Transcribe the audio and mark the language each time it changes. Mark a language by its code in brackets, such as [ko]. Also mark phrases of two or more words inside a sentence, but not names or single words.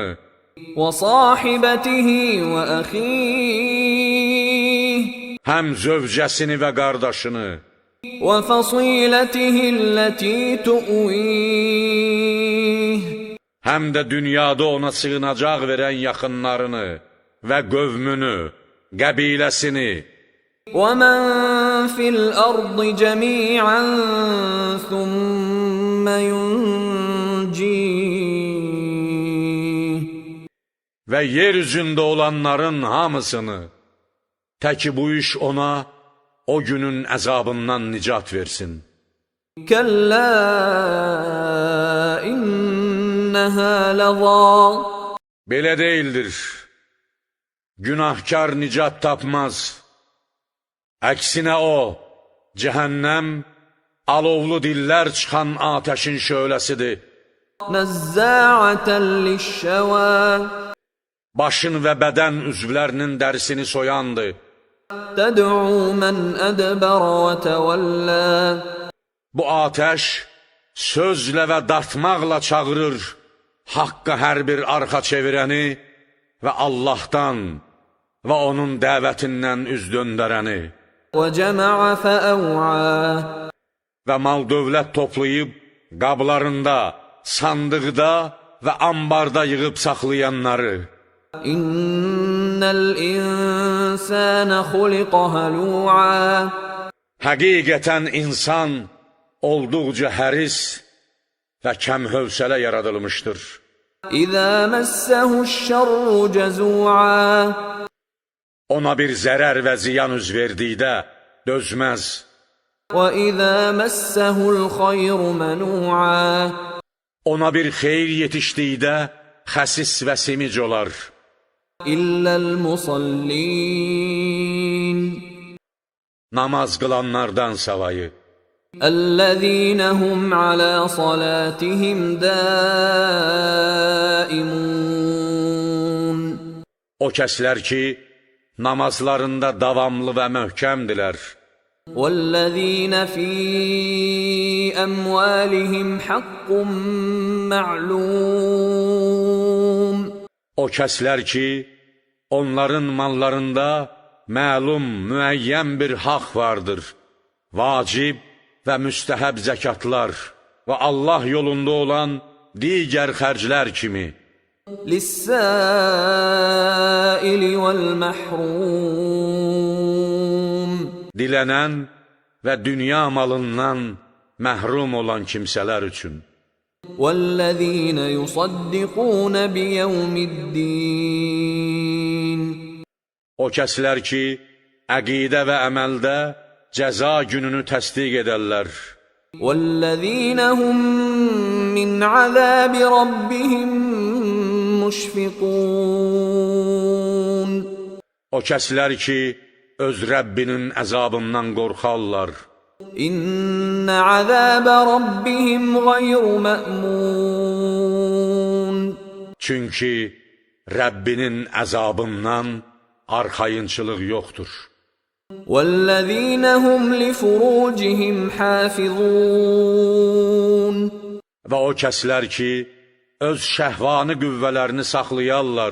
[ar] وصاحبته وأخيه. [az] Həm zövcəsini və qardaşını. [ar] وفصيلته التي تؤويه. [az] Həm də dünyada ona sığınacaq verən yaxınlarını və qövmünü, qəbiləsini. [ar] وَمَنْ فِي الْأَرْضِ جَمِيعًا ثُمَّ يُنْجِيهِ. [az] Və yer üzündə olanların hamısını, təki bu iş ona o günün əzabından nicat versin. [ar] كَلَّا إِنَّهَا لَظَى. [az] Belə deyildir. Günahkar nicat tapmaz. Əksinə o, cəhənnəm, alovlu dillər çıxan atəşin şöləsidir. [ar] نَزَّاعَةً لِلشَّوَى. [az] Başın və bədən üzvlərinin dərisini soyandır. [ar] تَدْعُو مَنْ أَدْبَرَ وَتَوَلَّى. [az] Bu atəş sözlə və dartmaqla çağırır haqqa hər bir arxa çevirəni və Allahdan və onun dəvətindən üz döndərəni [ar] وَجَمَعَ فَأَوْعَى [az] və mal dövlət toplayıb qablarında, sandıqda və ambarda yığıb saxlayanları [ar] إِنَّ الْإِنسَانَ خُلِقَ هَلُوعًا [az] Həqiqətən insan olduqca həris və kəmhövsələ yaradılmışdır. [ar] إِذَا مَسَّهُ الشَّرُّ جَزُوعًا [az] Ona bir zərər və ziyan üz verdikdə dözməz. [ar] وَإِذَا مَسَّهُ الْخَيْرُ مَنُوعًا [az] Ona bir xeyir yetişdikdə xəsis və simic olar. [ar] إِلَّا الْمُصَلِّينَ [az] Namaz qılanlardan savayı. [ar] الَّذِينَ هُمْ عَلَى صَلَاتِهِمْ دَائِمُونَ [az] O kəslər ki, namazlarında davamlı və möhkəmdilər. [ar] وَالَّذِينَ فِي أَمْوَالِهِمْ حَقٌّ مَّعْلُومٌ [az] O kəslər ki, onların mallarında məlum, müəyyən bir haqq vardır. Vacib və müstəhəb zəkatlar və Allah yolunda olan digər xərclər kimi. [ar] لِلسَّائِلِ وَالْمَحْرُومِ [az] Dilənən və dünya malından məhrum olan kimsələr üçün. [ar] وَالَّذِينَ يُصَدِّقُونَ بِيَوْمِ الدِّينِ [az] O kəslər ki, əqidə və əməldə cəza gününü təsdiq edərlər. [ar] وَالَّذِينَ هُمْ مِنْ عَذَابِ رَبِّهِمْ مُشْفِقُونَ [az] O kəslər ki, öz Rəbbinin əzabından qorxarlar. [ar] إِنَّ عَذَابَ رَبِّهِمْ غَيْرُ مَأْمُونَ [az] Çünki Rəbbinin əzabından arxayınçılıq yoxdur. [ar] وَالَّذِينَ هُمْ لِفُرُوجِهِمْ حَافِظُونَ [az] Və o kəslər ki, öz şəhvani qüvvələrini saxlayarlar.